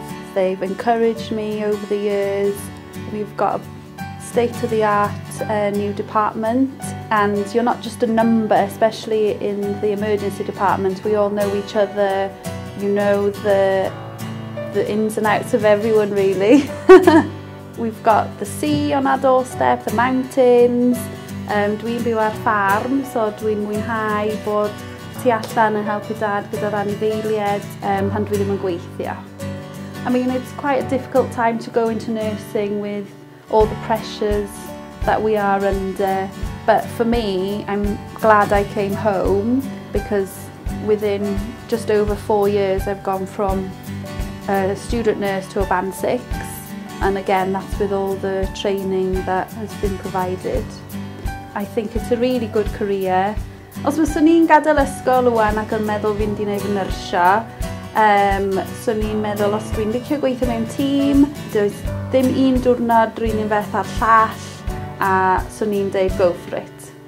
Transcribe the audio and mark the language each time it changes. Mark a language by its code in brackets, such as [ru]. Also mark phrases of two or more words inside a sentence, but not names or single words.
[en] They've encouraged me over the years. We've got a state-of-the-art new department, and you're not just a number, especially in the emergency department. We all know each other. You know the ins and outs of everyone, really. We've got the sea on our doorstep, the mountains. [cy] Dwi'n byw ar ffarm, so dwi'n mwynhau bod tu allan yn helpu dad gyda'r anifeiliaid pan dwi ddim yn gweithio. [en] I mean, it's quite a difficult time to go into nursing with all the pressures that we are under. But for me, I'm glad I came home because within just over 4 years I've gone from a student nurse to a band 6. And again, that's with all the training that has been provided. I think it's a really good career. [cy] Os fyswn i'n gadael ysgol wan ac yn meddwl fi'n neud fy nyrsio, swn i'n meddwl os dwi'n licio gweithio mewn tîm, does ddim un diwrnod dwi'n un beth ar llall, a swn i'n deud [en] go for it.